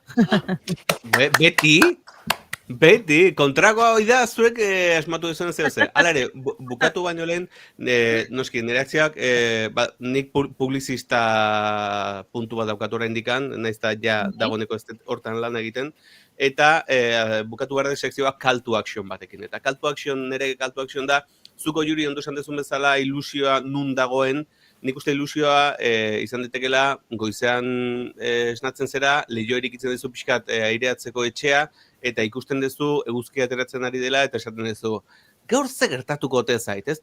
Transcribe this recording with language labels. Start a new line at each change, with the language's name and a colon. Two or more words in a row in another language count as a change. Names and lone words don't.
Basque: Beti, kontrakoa hori da, zuek asmatu dezen zer. Hala ere, bukatu baino lehen, noski, nire akziak, nik publizista puntu bat daukatu oraindikan, naiz da ja dagoeneko hortan lan egiten, eta bukatu behar de sekzioa
English: call to action
Basque: batekin. Eta
English: call to action
Basque: da, zuko juri ondo esan dezun bezala ilusioa nun dagoen, nik uste ilusioa izan ditekela goizean esnatzen zera, lehio erikitzen dezu pixkat aireatzeko etxea, eta ikusten dezu eguzkia ateratzen ari dela, eta esaten dezu, gaur ze gertatuko ote zait, ez?